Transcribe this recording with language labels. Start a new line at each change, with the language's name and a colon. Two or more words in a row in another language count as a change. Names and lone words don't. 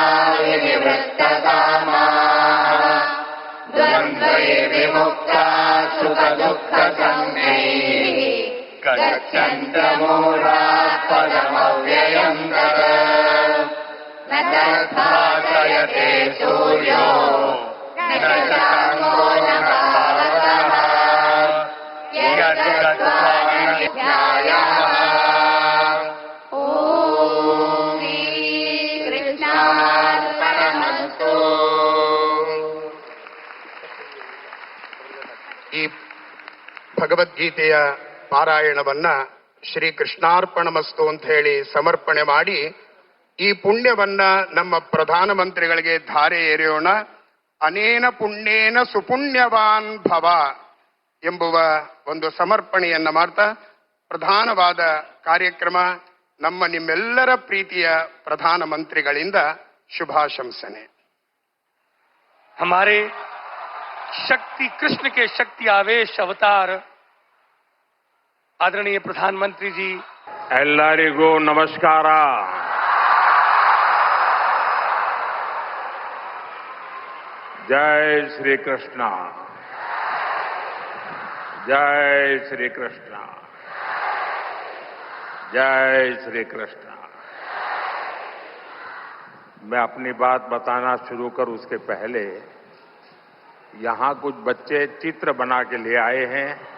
Sanskrit: विनिवृत्तकामाः द्वन्द्वैर्विमुक्ता सुखदुःखसंज्ञैः गच्छन्तमूढाः पदमव्ययम् तत् न तद्भासयते सूर्यो न शशाङ्को न पावकः यद्गत्वा ध्यायाः. ॐ श्रीकृष्णार्पणमस्तु.
Kannada: ಈ ಭಗವದ್ಗೀತೆಯ ಪಾರಾಯಣವನ್ನ ಶ್ರೀ ಕೃಷ್ಣಾರ್ಪಣಮಸ್ತು ಅಂತ ಹೇಳಿ ಸಮರ್ಪಣೆ ಮಾಡಿ ಈ ಪುಣ್ಯವನ್ನ ನಮ್ಮ ಪ್ರಧಾನಮಂತ್ರಿಗಳಿಗೆ ಧಾರೆ ಎರೆಯೋಣ.
Sanskrit: ಅನೇನ ಪುಣ್ಯೇನ ಸುಪುಣ್ಯವಾನ್ ಭವ
Kannada: ಎಂಬುವ ಒಂದು ಸಮರ್ಪಣೆಯನ್ನ ಮಾಡ್ತಾ ಪ್ರಧಾನವಾದ ಕಾರ್ಯಕ್ರಮ ನಮ್ಮ ನಿಮ್ಮೆಲ್ಲರ ಪ್ರೀತಿಯ ಪ್ರಧಾನಮಂತ್ರಿಗಳಿಂದ ಶುಭಾಶಂಸನೆ.
Hindi: हमारे शक्ति कृष्ण के शक्ति आवेश अवतार आदरणीय प्रधानमंत्री जी
Kannada: ಎಲ್ಲರಿಗೂ ನಮಸ್ಕಾರ.
Hindi: जय श्री कृष्ण, जय श्री कृष्ण, जय श्री कृष्ण. मैं अपनी बात बताना शुरू कर उसके पहले यहां कुछ बच्चे चित्र बना के ले आए हैं.